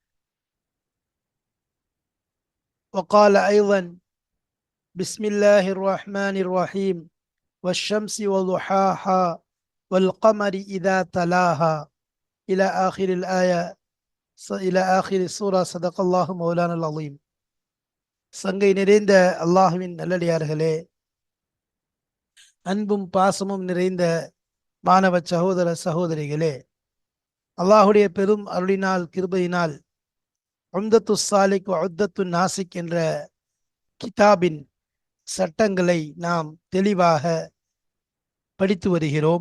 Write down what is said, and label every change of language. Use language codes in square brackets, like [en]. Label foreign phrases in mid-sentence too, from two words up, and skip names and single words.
[ar] وقال أيضا: بسم الله الرحمن الرحيم. والشمس وضحاها والقمر إذا تلاها إلى آخر الآية إلى آخر السورة. صدق الله مولانا العظيم. [ta] சங்கை நிறைந்த அல்லாஹுவின் நல்லடியார்களே, அன்பும் பாசமும் நிறைந்த மாணவ சகோதர சகோதரிகளே, அல்லாஹுடைய பெரும் அருளினால் கிருபையினால் உம்தத்து சாலிக் உத்தத்து நாசிக் என்ற கிதாபின் சட்டங்களை நாம் தெளிவாக படித்து வருகிறோம்.